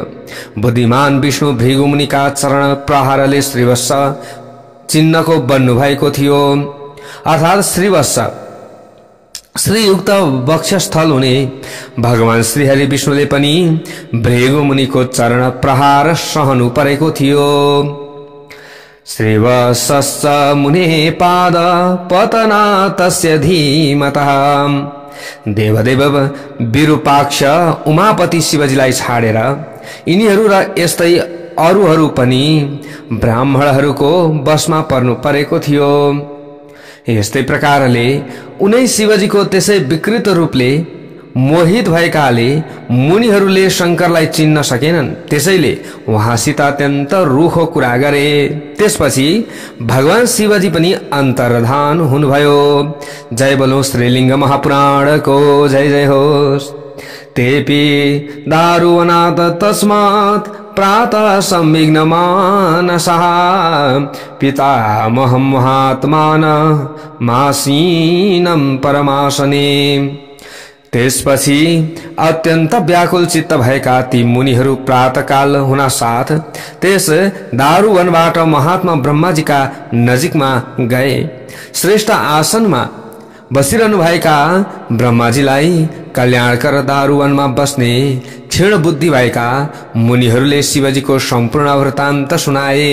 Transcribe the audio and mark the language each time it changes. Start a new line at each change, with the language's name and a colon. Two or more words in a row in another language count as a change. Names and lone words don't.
Nepali: बुद्धिमान विष्णु भृगु मुनिका चरण प्रहारले श्रीवत्स चिन्हको बन्नुभएको थियो। अर्थात् श्रीवत्स श्रीयुक्त वक्षस्थल हुने भगवान श्रीहरि विष्णुले पनि भृगु मुनिको चरण प्रहार सहनु परेको थियो।
Sanskrit: श्रीवत्सश्च मुने पाद पतना तस्य धीमतः।
Nepali: देवदेव विरूपाक्ष उमापति शिवजीलाई छाडेर यिनीहरू र यस्तै अरूहरू पनि ब्राह्मणहरूको वशमा पर्नु परेको थियो। यस्तै प्रकारले उनै शिवजीको त्यसै विकृत रूपले मोहित भएकाले मुनिहरूले शंकरलाई चिन्न सकेनन्। त्यसैले उहाँसित अत्यन्त रुखो कुरा गरे। त्यसपछि भगवान शिवजी पनि अन्तर्धान हुनुभयो। जय बोलो श्रीलिंग महापुराणको जय जय होस्।
Sanskrit: तेपि दारुवनात् तस्मात् प्रातः संविघ्न मानसः पितामहं महात्मानः मासीनं परमासने।
Nepali: त्यसपछि अत्यन्त व्याकुल चित्त भएका ती मुनिहरू प्रातःकाल हुन साथ त्यस दारुवनबाट महात्मा ब्रह्माजीका नजिकमा गए। श्रेष्ठ आसनमा बसिरहनु भएका ब्रह्माजीलाई कल्याणकर दारुवनमा बस्ने क्षीण बुद्धि भएका मुनिहरूले शिवजीको सम्पूर्ण वृत्तान्त सुनाए।